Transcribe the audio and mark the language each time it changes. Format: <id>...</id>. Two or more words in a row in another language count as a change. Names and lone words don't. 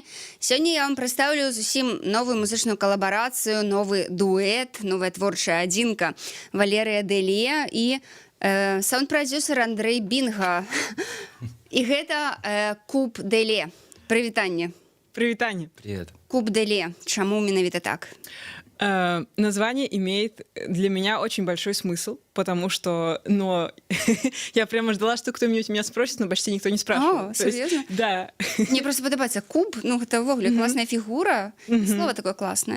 <be>Сёння я вам прадстаўлю зусім новую музычную калабарацыю, новы дуэт, новая творчая адзінка Валерыя Дэле і саунд-прадзюсер Андрэй Бінга. І гэта Куб Дэле. Прывітанне. Прывітанне.</be> <ru>Привет.</ru> <be>Куб Дэле. Чаму менавіта так?</be> <ru>Название имеет для меня очень большой смысл, потому что, я прямо ждала, что кто-нибудь меня спросит, но почти никто не спрашивает. О, серьезно? Да. Мне просто подобается куб, это вовле классная фигура, слово такое классное.</ru>